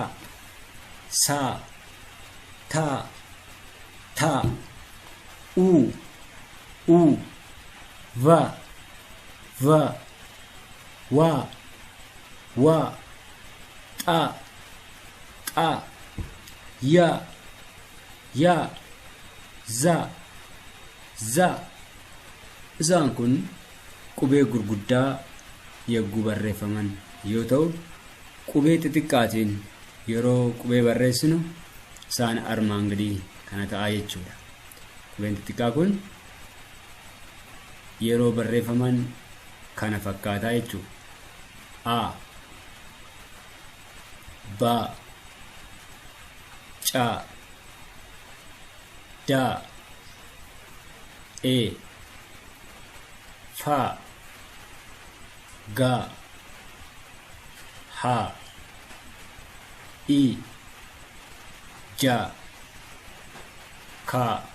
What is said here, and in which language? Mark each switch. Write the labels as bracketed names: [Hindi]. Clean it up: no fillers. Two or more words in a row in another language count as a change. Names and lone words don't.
[Oromo] T U V W T Y Z isaan kun qubee gurguddaa yagguu barreeffaman yoo ta'u, qubee xixiqqaatiin yeroo qubee barreessinu isaan armaan gadii kana ta'a jechuudha. Qubeen xixiqqaa kun yeroo barreeffaman kana fakkaataa jechuudha. A B C D E F G H I J ka,